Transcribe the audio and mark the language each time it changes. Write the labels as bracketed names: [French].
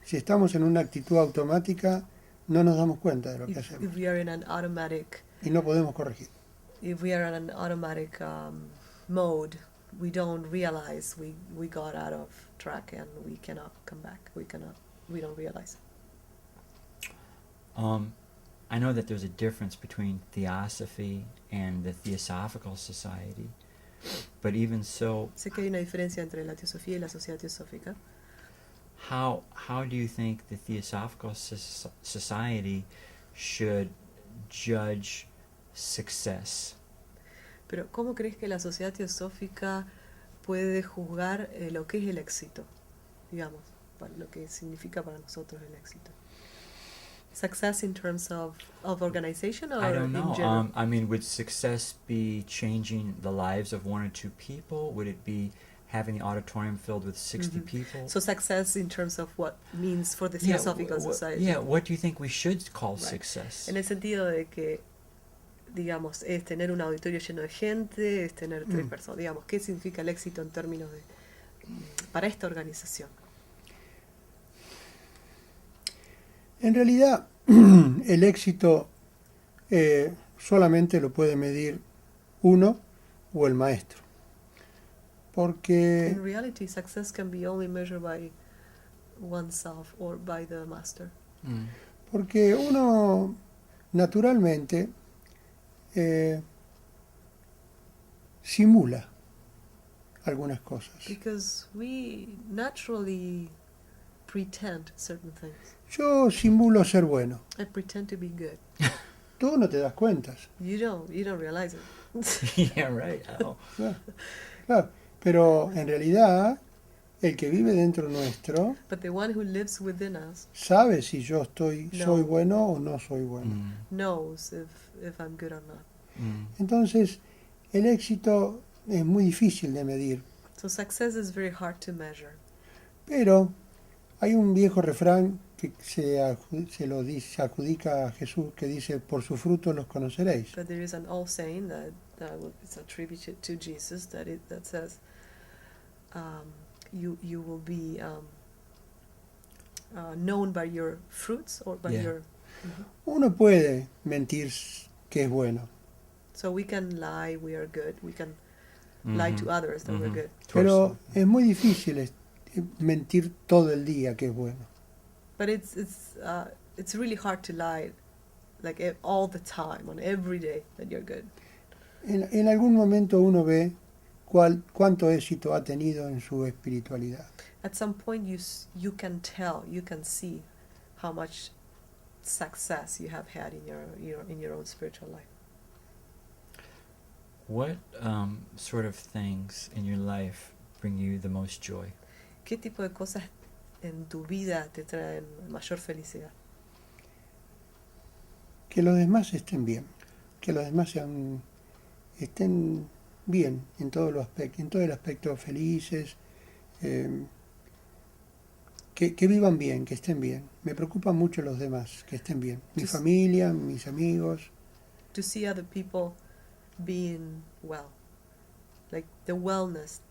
[Spanish] si estamos en una actitud automática, no nos damos cuenta de lo que hacemos [English] If we are in an automatic, [Spanish] y no podemos corregir. [English] if we are in an automatic mode, we don't realize we got out of track and we cannot come back. We don't realize. I know that there's a difference between Theosophy and the Theosophical Society, but even so, [Spanish] Sé que hay una diferencia entre la teosofía y la sociedad teosófica. [English] how do you think the Theosophical Society should judge success? [Spanish] Pero ¿cómo crees que la sociedad teosófica puede juzgar lo que es el éxito? Digamos, lo que significa para nosotros el éxito. [English] Success in terms of organization, or I don't in know. general? I mean, would success be changing the lives of one or two people? Would it be having the auditorium filled with 60 Mhm. people? So success in terms of what means for the Theosophical Society. Yeah, what do you think we should call Right. success? [Spanish] En el sentido de que, digamos, es tener un auditorio lleno de gente, es tener 3 personas. Digamos, ¿qué significa el éxito en términos de para esta organización? En realidad, el éxito solamente lo puede medir uno o el maestro. Porque [English] In reality, success can be only measured by oneself or by the master. Mm. [Spanish] Porque uno naturalmente simula algunas cosas. [English] Because we naturally pretend certain things. [Spanish] Yo simulo ser bueno. [English] I pretend to be good. [Spanish] Tú no te das cuenta. [English] You don't realize it. Yeah, right. Oh. [Spanish] Claro, claro. Pero en realidad, el que vive dentro nuestro [English] But the one who lives within us [Spanish] sabe si yo soy No. bueno o no soy bueno. Mm. [English] knows if I'm good or not. Mm. [Spanish] Entonces, el éxito es muy difícil de medir. [English] So success is very hard to measure. [Spanish] Pero hay un viejo refrán que se lo dice, adjudica a Jesús, que dice, por sus frutos los conoceréis. [English] But there is an old saying that it's attributed to Jesus that says, you will be known by your fruits or by Yeah. your. [Spanish] Uno puede mentir que es bueno, [English] So we can lie, we are good. We can lie to Mhm. others that we're Mhm. good. [Spanish] pero es muy difícil mentir todo el día que es bueno. [English] But it's really hard to lie, like all the time, on every day that you're good. [Spanish] En algún momento uno ve cuánto éxito ha tenido en su espiritualidad. [English] At some point, you can tell, you can see how much success you have had in your own spiritual life. What sort of things in your life bring you the most joy? [Spanish] ¿Qué tipo de cosas en tu vida te traen mayor felicidad? Que los demás estén bien, que los demás estén bien en todo el aspecto felices, que vivan bien, que estén bien. Me preocupan mucho los demás, que estén bien. Mi [English] Just- [Spanish] familia, mis amigos. [English] To see other people being well, like the wellness,